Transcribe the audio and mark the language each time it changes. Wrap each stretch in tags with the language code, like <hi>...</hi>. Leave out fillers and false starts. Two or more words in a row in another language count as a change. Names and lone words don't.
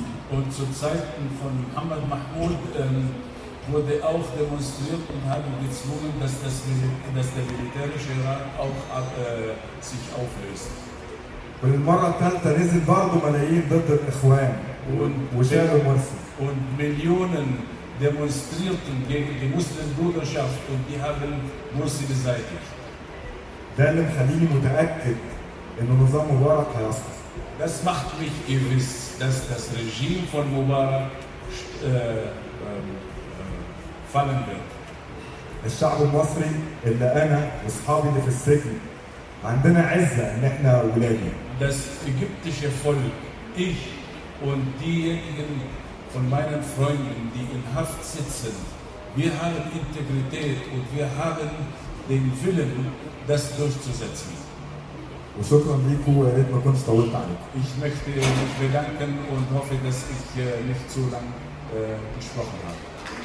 <de>Und zu Zeiten von Muhammad Mahmoud wurde auch demonstriert und haben gezwungen, dass der militärische Rat auch sich auflöst.</de> <ar>والمرة الثالثة نزل برضه ملايين ضد الإخوان وشالوا مرسي.</ar> <de>Und Millionen demonstrierten gegen die Muslimbruderschaft und die haben Morsi beseitigt.</de> <ar>ده اللي مخليني متأكد إن نظام مبارك هيسقط.</ar> <de>Das macht mich gewiss, dass das Regime von Mubarak fallen wird.</de> <ar>الشعب المصري اللي انا واصحابي اللي في السجن عندنا عزه ان احنا ولادي.</ar> <de>Das ägyptische Volk, ich und diejenigen von meinen Freunden, die in Haft sitzen, wir haben Integrität und wir haben den Willen, das durchzusetzen.</de> <ar>وشكرا ليكم ويا ريت ما كنتش طولت عليكم.</ar> <de>Ich möchte mich bedanken und hoffe, dass ich nicht zu lang gesprochen habe.</de>